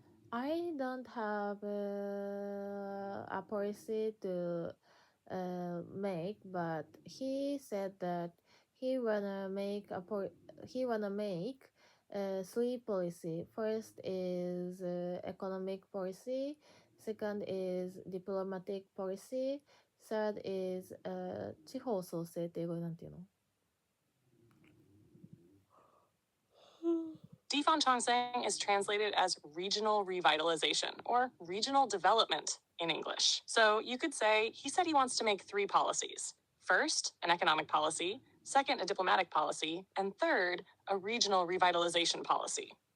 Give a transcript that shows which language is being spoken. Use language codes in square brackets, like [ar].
[en] I don't have a policy to make, but he said that he wanna make three policy. First is economic policy. Second is diplomatic policy. Third is [ja] 地方創生って英語でなんていうの？ [en] Defantongsang is translated as regional revitalization or regional development in English. So you could say, he said he wants to make 3 policies. First, an economic policy. Second, a diplomatic policy. And third, a regional revitalization policy.